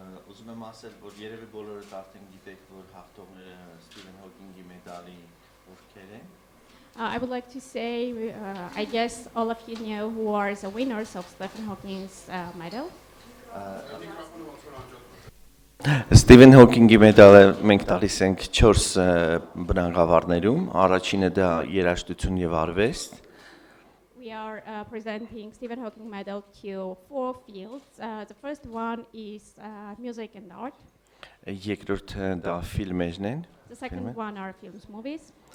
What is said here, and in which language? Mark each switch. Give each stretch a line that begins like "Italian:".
Armenian: Ուզում եմ ասել, որ երևի բոլորդ արդեն գիտեք, որ հաղթողները Սթիվեն Հոքինգի մեդալի ովքեր են։
English: I would like to say, I guess all of you know who are the winners of Stephen Hawking's medal.
Armenian: Սթիվեն Հոքինգի մեդալը մենք տալիս ենք 4 բնագավառներում, առաջինը դա երաժշտություն եւ արվեստ։
English: We are presenting Stephen Hawking medal to 4 fields. The first one is music and art.
Armenian: Երկրորդը դա ֆիլմերն են։
English: The second one are films, movies.